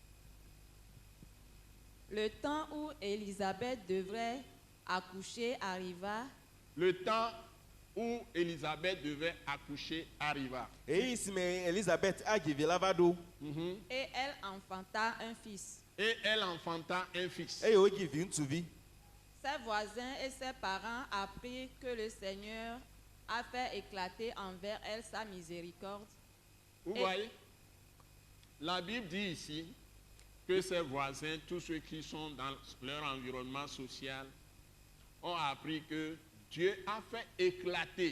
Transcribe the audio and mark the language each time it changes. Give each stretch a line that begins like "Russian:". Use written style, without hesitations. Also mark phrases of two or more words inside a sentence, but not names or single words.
French: Le temps où Élisabeth devrait accoucher arriva. Le temps où Élisabeth devait accoucher arriva.
Ewe: Eyi si me Elizabeth adzi vi la va ɖo.
French: Et elle enfanta un fils. Et elle enfanta un fils.
Ewe: Eye wodzi vi ŋutsuvi.
French: Ses voisins et ses parents apprirent que le Seigneur a fait éclater envers elle sa miséricorde. Vous voyez, la Bible dit ici que ses voisins, tous ceux qui sont dans leur environnement social, ont appris que Dieu a fait éclater.